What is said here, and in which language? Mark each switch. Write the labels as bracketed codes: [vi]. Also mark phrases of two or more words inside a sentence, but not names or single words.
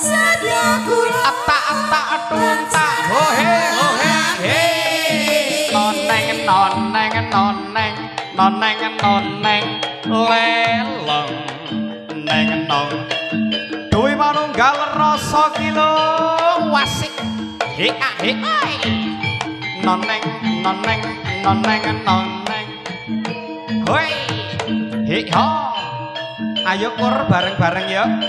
[jv] Atta atunta hohe hohe he. Noneng noneng noneng noneng noneng leleng neng nong. Dewi manunggal rasa kilo wasik he he. Noneng noneng noneng noneng. Hoi he ho. [id] Ayo kur bareng-bareng ya.